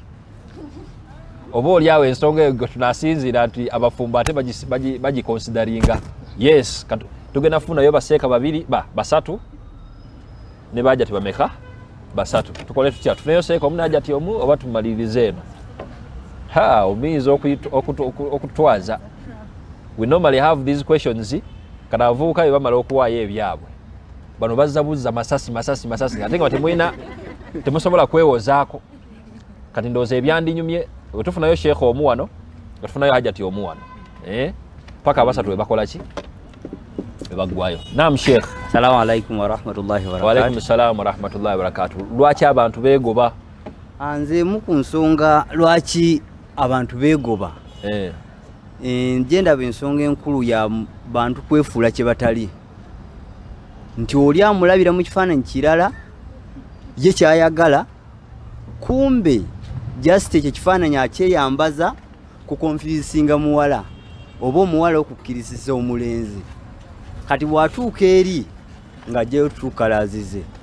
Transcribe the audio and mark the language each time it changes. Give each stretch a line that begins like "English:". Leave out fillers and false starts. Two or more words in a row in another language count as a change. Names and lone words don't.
Ganda: Oba oliawo ensonga eyo tunasinzira nti abafumbo ate bagikonsideringa. Yes, tugenda funayo baseeka babiri basatu ne bajja tibameka basatu. Tukole tutya? Tuneyo seeka omu n'ajjati omu oba tumalirize eno? Omuyinza okutwaza.
English: We normally have these questions.
Ganda: Kana avuuka bye bamala okuwaayo ebyabwe. Bano bazzabuza masasi ate nga temusobola kwewozaako. Kati ndowooza ebyandinyumye wetufunayo sheekh omu wano, wetufunayo hajjati omu wano, paka abasatu webakola ki? Webaggwayo.
Arabic: نعم شيخ. السلام عليكم ورحمة الله وبركاته. وعليكم السلام ورحمة الله وبركاته.
Ganda: Lwaki abantu beegoba? Nze mu ku nsonga lwaki abantu beegoba. Nje ndaba ensonga enkulu ya bantu kwefuula kye batali. Nti oli amulabira mu kifaananyi kirala ye kyayagala kumbe just ekyo kifaananyi akyeyambaza kukonfisinga muwala oba omuwala okukkirisiza omulenzi kati bw'atuuka eri nga ajjayo tukalazize